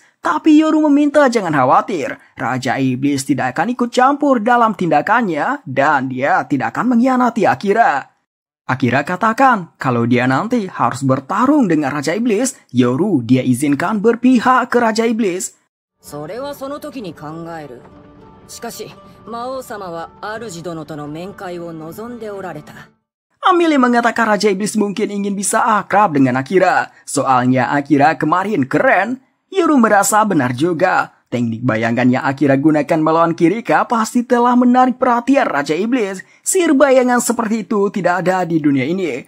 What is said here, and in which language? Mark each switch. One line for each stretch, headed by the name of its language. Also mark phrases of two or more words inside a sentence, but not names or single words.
Indonesian: Tapi Yoru meminta jangan khawatir, Raja Iblis tidak akan ikut campur dalam tindakannya dan dia tidak akan mengkhianati Akira. Akira katakan kalau dia nanti harus bertarung dengan Raja Iblis, Yoru dia izinkan berpihak ke Raja Iblis.
Japanese: それはその時に考える。しかし、魔王様は主殿との面会を望んでおられた。
Indonesian: Amelia mengatakan Raja Iblis mungkin ingin bisa akrab dengan Akira. Soalnya Akira kemarin keren. Yoru merasa benar juga. Teknik bayangan yang Akira gunakan melawan Kirika pasti telah menarik perhatian Raja Iblis. Sihir bayangan seperti itu tidak ada di dunia ini.